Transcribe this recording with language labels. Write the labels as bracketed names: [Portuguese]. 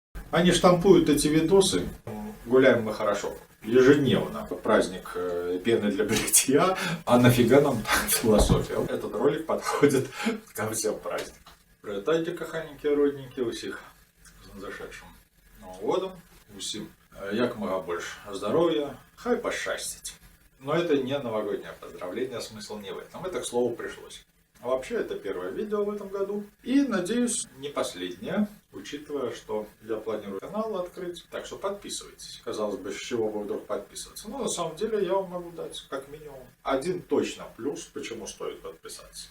[Russian] Они штампуют эти видосы. Гуляем мы хорошо. Ежедневно. Праздник пены для бритья. А нафига нам философия? Этот ролик подходит ко всем праздникам. [Ukrainian] Привітайте, коханенькі родненькі, усіх з зашедшим Новим годом. Усім як мога [Russian] больше здоровья, [Ukrainian] хай пощастить. [Russian] Но это не новогоднее поздравление, смысл не в этом. Это, к слову, пришлось. А вообще, это первое видео в этом году. И, надеюсь, не последнее, учитывая, что я планирую канал открыть. Так что подписывайтесь. Казалось бы, с чего бы вдруг подписываться. Но на самом деле я вам могу дать как минимум один точно плюс, почему стоит подписаться.